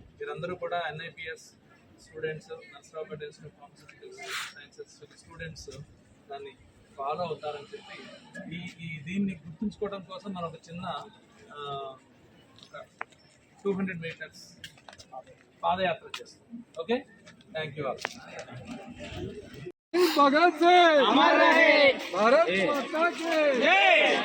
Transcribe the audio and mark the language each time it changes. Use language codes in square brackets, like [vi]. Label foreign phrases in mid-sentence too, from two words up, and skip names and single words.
[te] మీరందరూ కూడా NIPS స్టూడెంట్స్, నర్సరావుపేట ఇన్స్టిట్యూట్ ఆఫ్ ఫార్మస్యూటికల్స్ సైన్సెస్ స్టూడెంట్స్ దాన్ని ఫాలో అవుతారని చెప్పి దీన్ని గుర్తుంచుకోవడం కోసం మనం ఒక చిన్న 200 మీటర్స్ పాదయాత్ర చేస్తాం. [en] Okay, thank you all. [hi] भगत सिंह अमर रहे, भारत माता की जय।